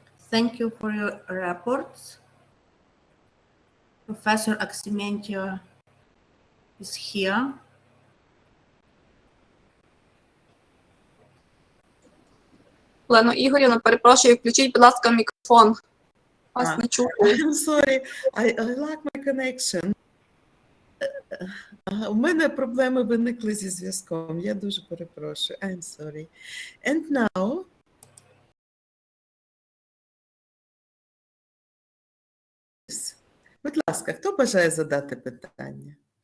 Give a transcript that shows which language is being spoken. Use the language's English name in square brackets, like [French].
[English] Thank you for your reports. Professor Aximentio is here. [Ukrainian] Олено Ігорівна, перепрошую, включіть, будь ласка, мікрофон. Вас не чути. [English] I'm sorry, I lack my connection. [Ukrainian] У мене проблеми виникли зі зв'язком. Я дуже перепрошую. [English] I'm sorry. And now, [Ukrainian] будь ласка, хто бажає задати питання?